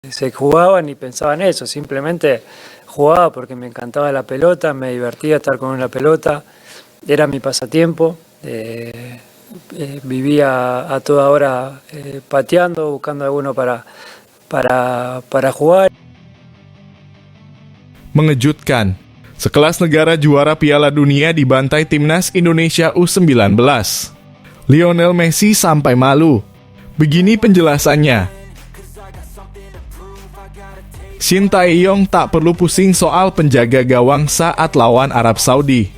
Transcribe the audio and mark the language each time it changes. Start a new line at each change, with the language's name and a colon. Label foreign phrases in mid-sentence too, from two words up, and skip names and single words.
Spanish: Se jugaba ni pensaba en eso, simplemente jugaba porque me encantaba la pelota, me divertía estar con una pelota, era mi pasatiempo, vivía a toda hora pateando, buscando alguno para jugar.
Indonesian: Mengejutkan, sekelas negara juara Piala Dunia dibantai timnas Indonesia U19. Lionel Messi sampai malu. Begini penjelasannya. Shin Tae-yong tak perlu pusing soal penjaga gawang saat lawan Arab Saudi.